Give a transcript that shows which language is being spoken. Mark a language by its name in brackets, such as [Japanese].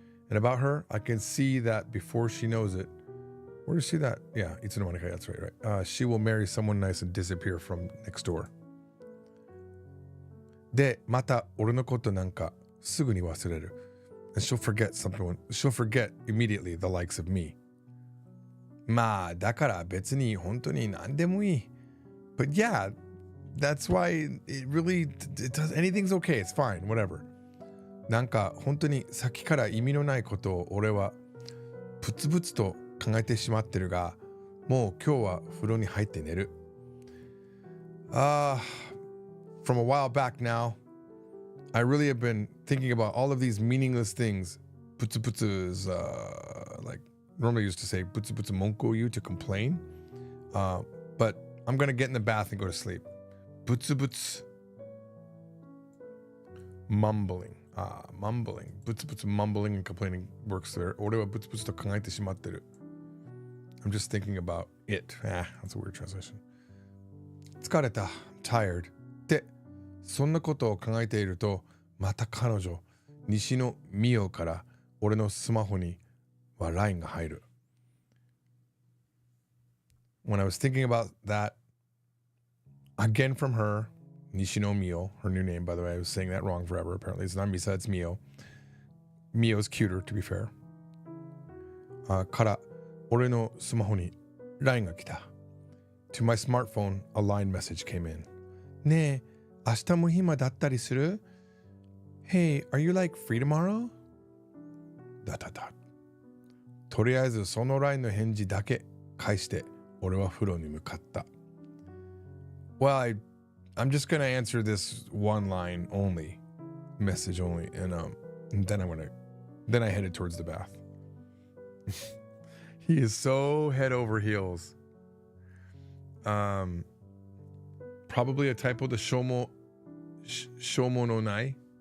[English] And about her, I can see that before she knows it. Where do you see that? Yeah, Itsunomanika, that's right. She will marry someone nice and disappear from next door. [Japanese] で、また俺のことなんかすぐに忘れる. [English] And she'll forget something. She'll forget immediately the likes of me. [Japanese] まあ、だから別に本当に何でもいい. [English] But yeah, that's why it really, it does, anything's okay. It's fine, whatever. [Japanese] なんか本当にさっきから意味のないことを俺はプツプツと考えてしまってるが、もう今日は風呂に入って寝る。 [English] From a while back now, I really have been thinking about all of these meaningless things. Putsu putsu is like normally used to say putsu putsu monko you to complain. But I'm gonna get in the bath and go to sleep. Putsu putsu mumbling. Mumbling. Putsu putsu mumbling and complaining works there. [Japanese] 俺はプツプツと考えてしまってる. [English] I'm just thinking about it. That's a weird translation. [Japanese] 疲れた. [English] I'm tired. [Japanese] で、そんなことを考えていると、また彼女、西野美代から俺のスマホには LINE が入る. [English] When I was thinking about that, again from her, Nishino Mio, her new name, by the way, I was saying that wrong forever. Apparently, it's not Misa, it's Mio. Mio's cuter, to be fair. [Japanese] から、俺のスマホに LINE が来た. [English] To my smartphone, a LINE message came in. [Japanese] ねえ、明日も暇だったりする? [English] Hey, are you like free tomorrow? だだだ。 [Japanese] とりあえずその LINE の返事だけ返して俺は風呂に向かった. [English] Well, I'm just gonna answer this one line only, message only, and then I headed towards the bath. He is so head over heels. Probably a typo to shomo no nai.